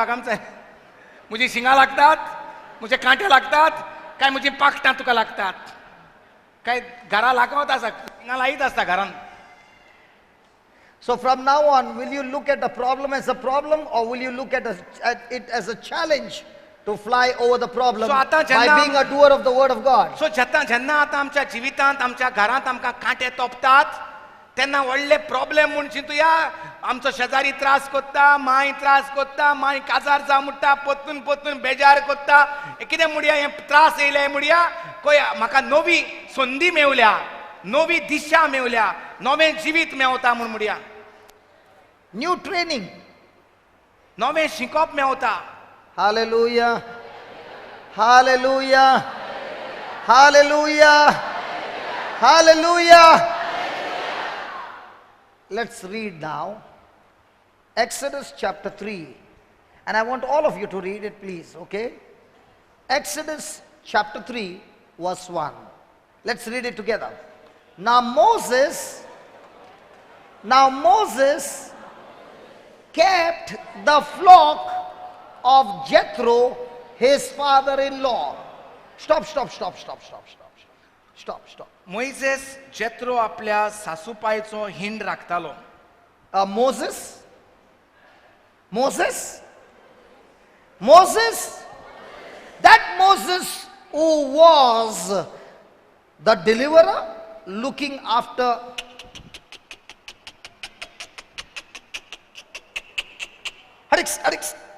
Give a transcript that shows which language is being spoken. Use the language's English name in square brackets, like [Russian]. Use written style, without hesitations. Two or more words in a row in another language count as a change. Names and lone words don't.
[Konkani] आमचे म्हजी शिंगां लागतात, म्हजे कांटे लागतात काय म्हजी पाकटां तुका लागतात? काय घरा लागवत आसा, शिंगां लायत आसता घरान. [English] So from now on, will you look at the problem as a problem, or will you look at it as a challenge to fly over the problem [Konkani] So आता [English] by [Konkani] जेन्ना- [English] being a doer of the word of God? [Konkani] सो जेन्ना आतां आमच्या जिवितांत आमच्या घरांत आमकां कांटे तोपतात, तेन्ना व्हडले प्रॉब्लेम म्हूण चिंतुया. आमचो शेजारी त्रास कोत्ता, माय त्रास कोत्ता, माय काजार जा म्हणटा, पोत्तून पोत्तून बेजार कोत्ता. कितें म्हणया, हे त्रास येयले म्हणया, कोय म्हाका नवी संदी मेवल्या, नवी दिशा मेवल्या, नवें जिवीत मेवता म्हूण म्हणया, [English] New training. [Konkani] नवें शिकप मेवता. [English] Hallelujah. Hallelujah. Hallelujah. Hallelujah. Let's read now Exodus chapter 3. And I want all of you to read it, please, okay? Exodus chapter 3, verse 1. Let's read it together. Now Moses kept the flock of Jethro, his father-in-law. Stop. [Konkani] मोइसेस जेत्रो आपल्या सासूपायचो हिंड राखतालो. [English] Moses, that Moses who was the deliverer, looking after Hadix.